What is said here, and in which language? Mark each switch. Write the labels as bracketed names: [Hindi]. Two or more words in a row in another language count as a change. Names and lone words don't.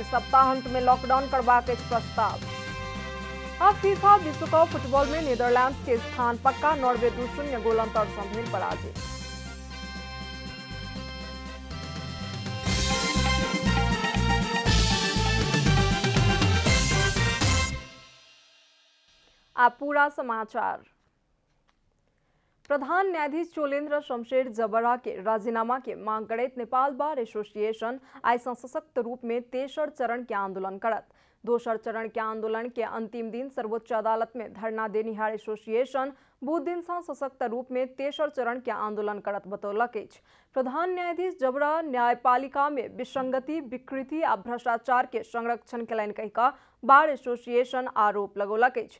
[Maithili] सप्ताहांत में लॉकडाउन करबाक अछि प्रस्ताव। आ फीफा विश्व कप फुटबॉल में नीदरलैंड्स के स्थान पक्का। नॉर्वे 2-0 गोल अंतर सँ भेल पराजित। आ पूरा समाचार। प्रधान न्यायाधीश चोलेन्द्र शमशेर जबरा के राजीनामा के मांग करैत नेपाल बार एसोसिएशन आइ सँ सशक्त रूप में तेसर चरण के आंदोलन करत। दोसर चरण के आंदोलन के अंतिम दिन सर्वोच्च अदालत में धरना देनिहार एसोसिएशन बुध दिन सँ सशक्त रूप में तेसर चरण के आंदोलन करत बतौलक अछि। प्रधान न्यायाधीश जबरा न्यायपालिका में विसंगति, विकृति आ भ्रष्टाचार के संरक्षण कयलनि कहि कऽ बार एसोसिएशन आरोप लगौलक अछि।